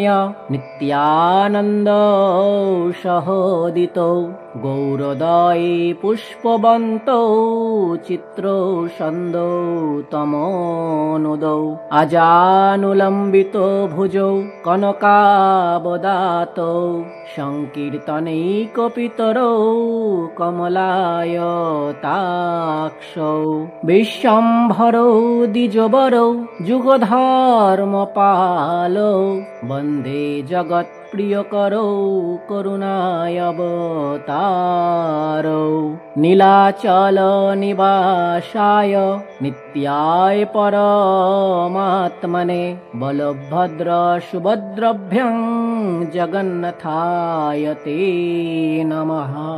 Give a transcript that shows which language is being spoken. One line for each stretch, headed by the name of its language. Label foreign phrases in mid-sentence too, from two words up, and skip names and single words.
Sanskrit: नित्यानंद सहोदितो गौरोदये पुष्पवन्तौ चित्रौ छन्दौ तमोनुदौ अजानुलम्बितो भुजौ कनकावदातौ संकीर्तनैकपितरौ कमलायताक्षौ विश्वम्भरौ द्विजवरौ जुगधर्मपालौ वन्दे जगत्प्रियकरौ करुणावतारौ নীলাচল নিবাসায় নিত্যায় পরমাত্মনে বলভদ্র সুভদ্রভ্যং জগন্নাথায় তে নমঃ।